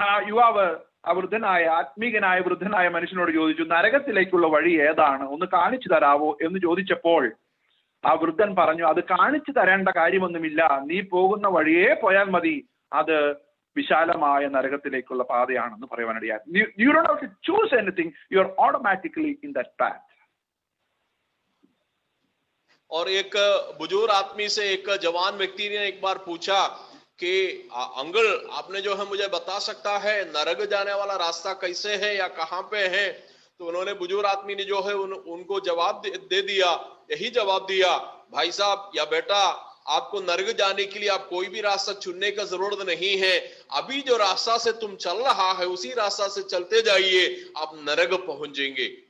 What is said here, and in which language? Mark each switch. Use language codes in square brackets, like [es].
[ml] യുവാവ് വൃദ്ധനായ ആത്മീകനായ വൃദ്ധനായ മനുഷ്യനോട് ചോദിച്ചു, നരകത്തിലേക്കുള്ള വഴി ഏതാണ്, ഒന്ന് കാണിച്ചു തരാവോ എന്ന് ചോദിച്ചപ്പോൾ ആ വൃദ്ധൻ പറഞ്ഞു, അത് കാണിച്ചു തരേണ്ട കാര്യമൊന്നുമില്ല, നീ പോകുന്ന വഴിയേ പോയാൽ മതി, അത് വിശാലമായ നരകത്തിലേക്കുള്ള പാതയാണെന്ന് പറയുവാനിടയായി. [en] You don't have to choose anything, you are automatically in that path. [hi] और एक बुजुर्ग आदमी से एक जवान व्यक्ति ने एक बार पूछा कि अंकल आपने जो है मुझे बता सकता है नरक जाने वाला रास्ता कैसे है या कहाँ पे है? तो उन्होंने बुजुर्ग आदमी ने जो है उनको जवाब दे दिया, यही जवाब दिया, भाई साहब या बेटा, आपको नरक जाने के लिए आप कोई भी रास्ता चुनने का जरूरत नहीं है, अभी जो रास्ता से तुम चल रहा है उसी रास्ता से चलते जाइए, आप नरक पहुंचेंगे।